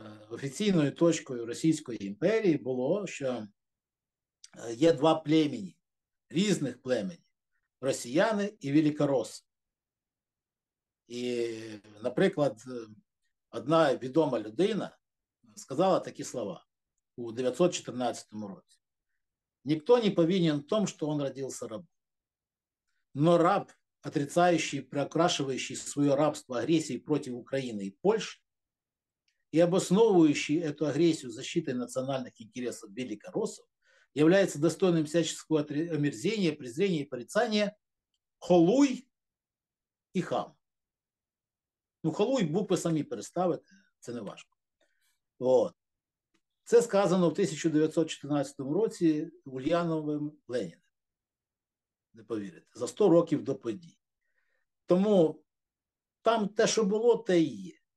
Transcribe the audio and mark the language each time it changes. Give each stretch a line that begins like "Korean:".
Ukrainian: офіційною точкою Російської імперії було, що є два племені, різних племені – росіяни і великороси. І, наприклад, одна відома людина сказала такі слова у 914 році.
Russian: «Никто не повинен в том, что он родился рабом. Но раб, отрицающий, приукрашивающий свое рабство агрессией против Украины и Польши и обосновывающий эту агрессию защитой национальных интересов великороссов, является достойным всяческого омерзения, презрения и порицания холуй і хам».
Ukrainian: Ну, холуй букви самі переставити, це не важко. От. Це сказано в 1914 році Ульяновим Леніним. Не повірите, за 100 років до подій. Тому там те, що було, те і є.